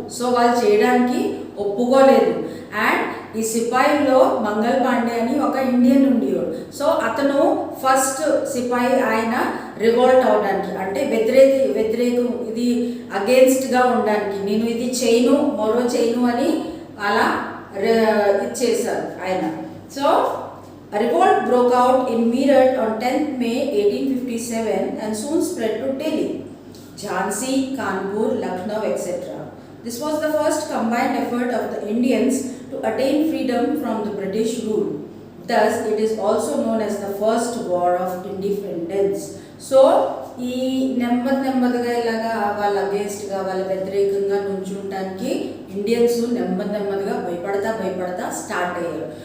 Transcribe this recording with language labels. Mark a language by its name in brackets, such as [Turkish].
[Telugu] So వాళ్ళు చేయడానికి ఒప్పుకోలేదు. అండ్ ఈ సిపాయిలో మంగల్ పాండే అని ఒక ఇండియన్ ఉండేవాడు. సో అతను ఫస్ట్ సిపాయి, ఆయన రివోల్ట్ అవడానికి, అంటే వ్యతిరేకం ఇది అగేన్స్ట్గా ఉండడానికి, నేను ఇది చేయను మరో చేయను అని అలా ఇచ్చేశారు ఆయన. [English] So revolt broke out in Meerut on 10th May 1857 and soon spread to Delhi, Jhansi, Kanpur, Lucknow, etc. This was the first combined effort of the Indians to attain freedom from the British rule. Thus, it is also known as the First War of Independence. [Telugu] So, ఈ నెమ్మదిగా ఇలాగా వాళ్ళ అగేన్స్ట్గా వాళ్ళ వ్యతిరేకంగా నుంచుంటానికి Indians నెమ్మదిగా భయపడతా start అయ్యారు.